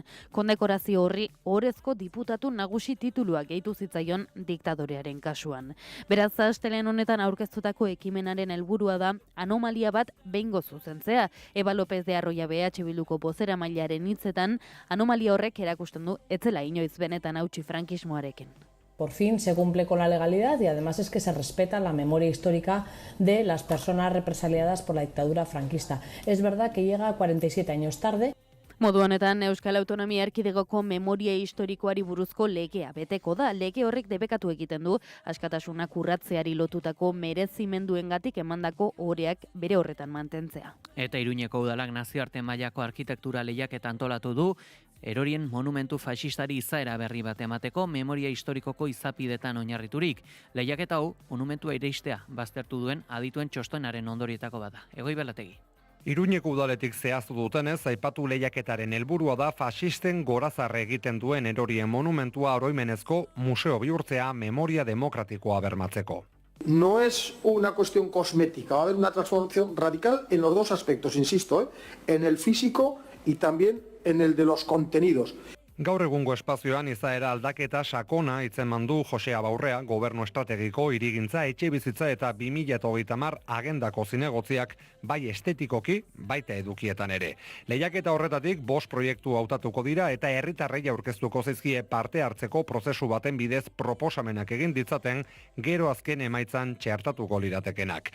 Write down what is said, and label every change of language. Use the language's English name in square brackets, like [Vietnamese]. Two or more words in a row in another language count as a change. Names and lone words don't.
[Basque] Kondekorazio horri orezko diputatu nagusi titulua gehitu zitzaion diktadorearen kasuan. Beraz, astelen honetan aurkeztutako ekimenaren helburua da anomalia bat behingo zuzentzea. Eba López de Arroya BH Bilduko bozeramailearen hitzetan, anomalia horrek erakusten du la inoiz benetan hautsi frankismoarekin. [Spanish] Por fin se cumple con la legalidad y además es que se respeta la memoria histórica de las personas represaliadas por la dictadura franquista. Es verdad que llega 47 años tarde. [Basque] Modu honetan, Euskal Autonomia Erkidegoko memoria historikoari buruzko legea beteko da. Lege horrek debekatu egiten du, askatasunak urratzeari lotutako merezimenduengatik emandako oreak bere horretan mantentzea. Eta Iruñeko udalak nazioarte mailako arkitektura lehiaketa antolatu du, erorien monumentu faxistari izaera berri bat emateko memoria historikoko izapidetan oinarriturik. Lehiaketa hau, monumentua ireistea baztertu duen adituen txostenaren ondorietako bada. Egoi Belategi. Iruñeko udaletik zehaztu dutenez, aipatu lehiaketaren helburua da faxisten gorazarre egiten duen erorien monumentua oroimenezko museo bihurtzea memoria demokratikoa bermatzeko. [Spanish] No es una cuestión cosmética, va a haber una transformación radical en los dos aspectos, insisto, en el físico y también en el de los contenidos. [Basque] Gaur egungo espazioan izaera aldaketa sakona hitzeman du Jose Abaurrea, gobernu estrategiko, hirigintza, etxebizitza eta 2030 agendako zinegotziak bai estetikoki, baita edukietan ere. Lehiaketa horretatik 5 proiektu hautatuko dira eta herritarrei aurkeztuko zaizkie parte hartzeko prozesu baten bidez proposamenak egin ditzaten gero azken emaitzan txertatuko liratekenak.